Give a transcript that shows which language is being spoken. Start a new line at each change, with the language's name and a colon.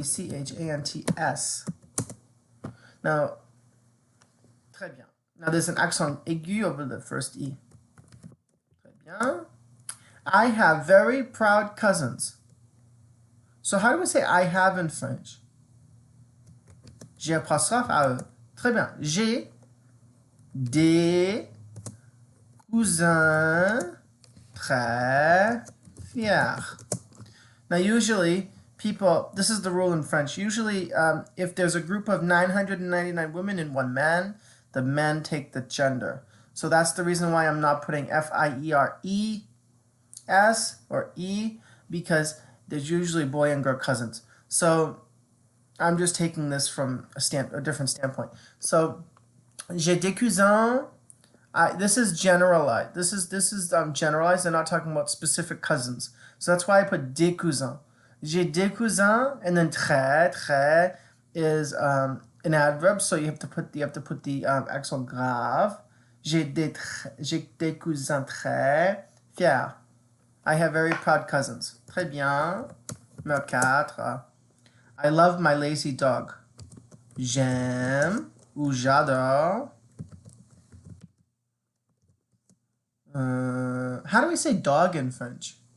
English: M-E-C-H-A-N-T-S. Now,
French: très bien.
English: Now there's an accent aigu over the first E.
French: Très bien.
English: I have very proud cousins. So how do we say I have in French?
French: J'ai apostrophe à eux. Très bien. J'ai des cousins très fiers.
English: Now usually people, this is the rule in French, usually if there's a group of 999 women and one man, the men take the gender. So that's the reason why I'm not putting F-I-E-R-E-S or E, because there's usually boy and girl cousins. So I'm just taking this from a different standpoint. So
French: j'ai des cousins.
English: This is generalized. This is generalized. They're not talking about specific cousins. So that's why I put
French: des cousins. J'ai des cousins,
English: and then très is an adverb, so you have to put the accent grave.
French: J'ai des cousins très fiers.
English: I have very proud cousins.
French: Très bien. Numéro 4.
English: I love my lazy dog.
French: J'aime ou j'adore.
English: How do we say dog in French?